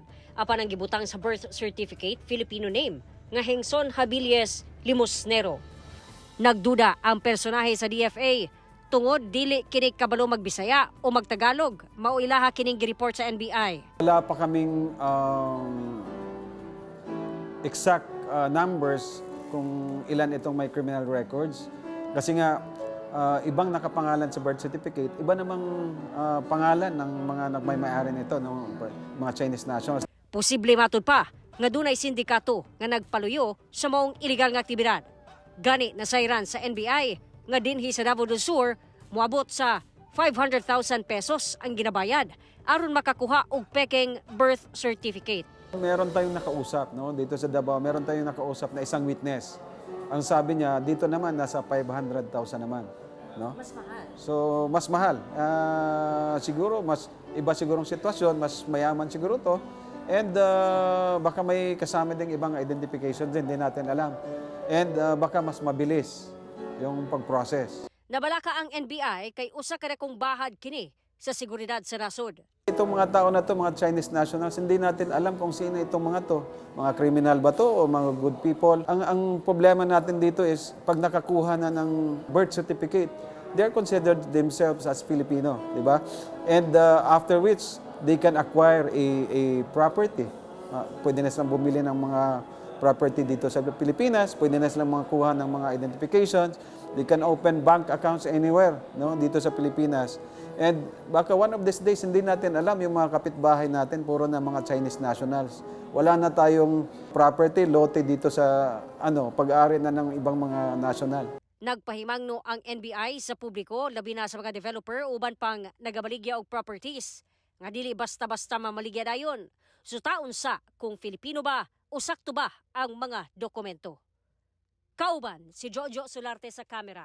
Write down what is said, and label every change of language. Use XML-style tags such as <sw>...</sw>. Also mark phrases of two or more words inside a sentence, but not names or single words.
<ceb>Apan ang gibutang sa</ceb> <en>birth certificate</en> <ceb>Filipino name nga Hengson Habilies Limosnero. Nagduda ang personahe sa DFA tungod dili kini kabalo magbisaya o magtagalog, mao ilaha kining gi-report sa NBI.</ceb> <tl>Wala pa kaming</tl> <en>exact numbers</en> <tl>kung ilan itong may criminal records. Kasi nga ibang nakapangalan sa</tl> <en>birth certificate,</en> <tl>iba namang pangalan ng mga nagmay-may-ari nito, no?</tl> <en>Mga Chinese nationals.</en> <ceb>Posible matud pa nga dunay sindikato nga nagpaluyo sa maong illegal nga aktibidad. Gani nasayran sa NBI nga dinhi sa Davao del Sur, moabot sa 500,000 pesos ang ginabayad aron makakuha og pekeng</ceb> <en>birth certificate.</en> <tl>Meron tayong nakausap, no? Dito sa Davao, meron tayong nakausap na isang witness Ang sabi niya, dito naman nasa 500,000 naman. No? Mas mahal. So, mas mahal. Siguro, mas iba sigurong sitwasyon, mas mayaman siguro to. And baka may kasama ding ibang identifications din, hindi natin alam. And baka mas mabilis yung pag-process.</tl> <ceb>Nabalaka ang NBI kay usa ka dakong bahad kini sa seguridad sa nasod.</ceb> <tl>Itong mga tao na to, mga</tl> <en>Chinese nationals,</en> <tl>hindi natin alam kung sino itong mga to. Mga criminal ba to o mga</tl> <en>good people?</en> <tl>Ang problema natin dito is pag nakakuha na ng</tl> <en>birth certificate, they're considered themselves as Filipino,</en> <tl>di ba?</tl> <en>And after which, they can acquire a property.</en> <tl>Pwede na silang bumili ng mga property dito sa Pilipinas, pwede na silang makakuha ng mga identifications,</tl> <en>they can open bank accounts anywhere,</en> <tl>no, dito sa Pilipinas.</tl> <en>And baka one of these days,</en> <tl>hindi natin alam yung mga kapitbahay natin, puro na mga</tl> <en>Chinese nationals.</en> <tl>Wala na tayong property, lote dito sa pag-aari na ng ibang mga national.</tl> <ceb>Nagpahimangno ang NBI sa publiko, labi na sa mga developer uban pang nagabaligya og properties. Nga dili basta-basta mamaligya dayon. So taon sa kung Filipino ba o sakto ba ang mga dokumento. Kauban si Jojo Solarte sa kamera.</ceb>